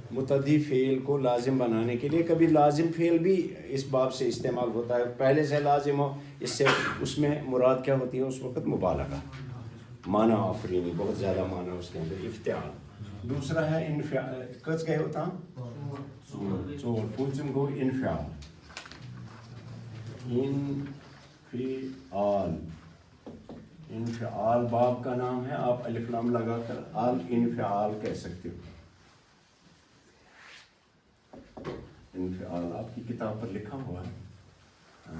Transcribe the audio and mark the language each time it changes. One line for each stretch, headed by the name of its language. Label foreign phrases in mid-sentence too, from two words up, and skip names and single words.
Urdu: متعدی فعل کو لازم بنانے کے لیے کبھی لازم فعل بھی اس باب سے استعمال ہوتا ہے، پہلے سے لازم ہو، اس سے اس میں مراد کیا ہوتی ہے اس وقت؟ مبالغہ، معنی آفرینی، بہت زیادہ معنی اس کے اندر، افتعال۔ دوسرا ہے انفعال، کچھ گئے ہوتا ژور،
Kashmiri: پوٗنٛژِم گوٚو
Urdu: انفعال، انفعال، انفعال باب کا نام ہے، آپ الف لام لگا کر انفعال کہہ سکتے ہو۔ انفعال آپ کی کتاب پر لکھا ہوا ہے۔